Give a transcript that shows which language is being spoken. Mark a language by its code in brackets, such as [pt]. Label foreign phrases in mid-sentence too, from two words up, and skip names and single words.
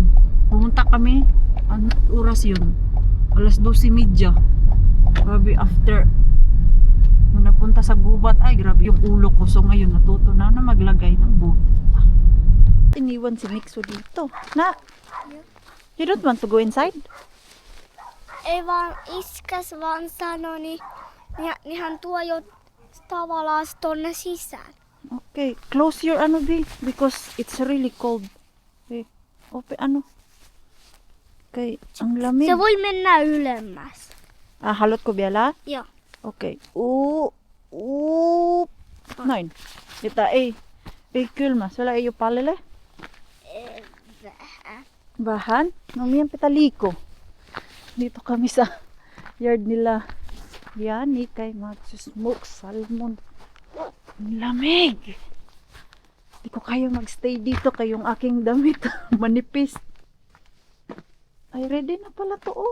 [tl] Pumunta kami. Anong oras yun? Alas 12:30. Grabe, after nung napunta sa gubat, ay grabe yung ulo ko. So ngayon natuto na maglagay ng bunit. Iniwan si Mixo dito. Na? [en] You don't want to go inside? [fi] ei vaan iskäs vaan sanoi, niin hän tuo jo tavallaan tonne sisään. [en] Okay, close your ano B because it's really cold. [tl] Okay, ano. Okay, ang lamig. [fi] Se voi mennä ylemmäs. Haluatko vielä? Joo. Okei. Noin. Jota ei kylmä. Sulla ei ole pallille? Vähän. Vähän? No meidän pitää liikkua. [tl] Dito kami sa yard nila. Yani kay magsusmoke salmon. Ang lamig! Di ko kaya magstay dito kayong aking damit. Manipis. Ay, ready na pala to, oh.